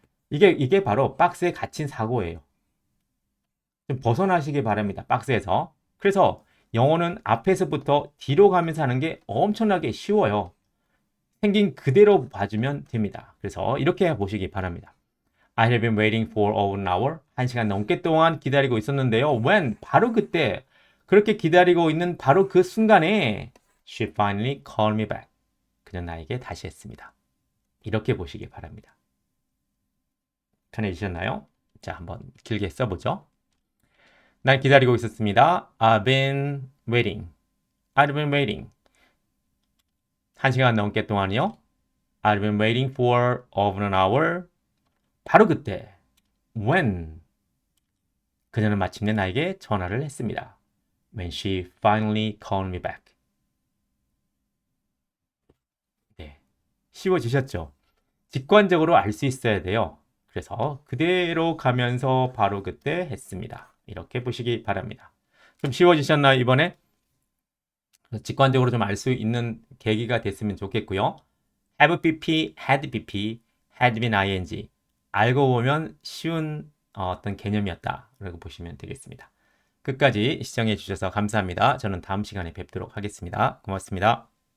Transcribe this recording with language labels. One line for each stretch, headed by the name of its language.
Korean: 이게 바로 박스에 갇힌 사고예요. 좀 벗어나시기 바랍니다. 박스에서. 그래서 영어는 앞에서부터 뒤로 가면서 하는 게 엄청나게 쉬워요. 생긴 그대로 봐주면 됩니다. 그래서 이렇게 보시기 바랍니다.
English: I have been waiting for over an hour.
Korean: 1시간 넘게 동안 기다리고 있었는데요.
English: When?
Korean: 바로 그때 그렇게 기다리고 있는 바로 그 순간에
English: She finally called me back.
Korean: 그녀 나에게 다시 했습니다. 이렇게 보시기 바랍니다. 편해지셨나요? 자, 한번 길게 써보죠. 난 기다리고 있었습니다.
English: I've been waiting. I've been waiting.
Korean: 1시간 넘게 동안이요.
English: I've been waiting for over an hour.
Korean: 바로 그때 when 그녀는 마침내 나에게 전화를 했습니다.
English: When she finally called me back.
Korean: 네, 쉬워지셨죠? 직관적으로 알 수 있어야 돼요. 그래서 그대로 가면서 바로 그때 했습니다. 이렇게 보시기 바랍니다. 좀 쉬워지셨나요, 이번에? 직관적으로 좀 알 수 있는 계기가 됐으면 좋겠고요.
English: have bp, had bp, had been ing.
Korean: 알고 보면 쉬운 어떤 개념이었다라고 보시면 되겠습니다. 끝까지 시청해 주셔서 감사합니다. 저는 다음 시간에 뵙도록 하겠습니다. 고맙습니다.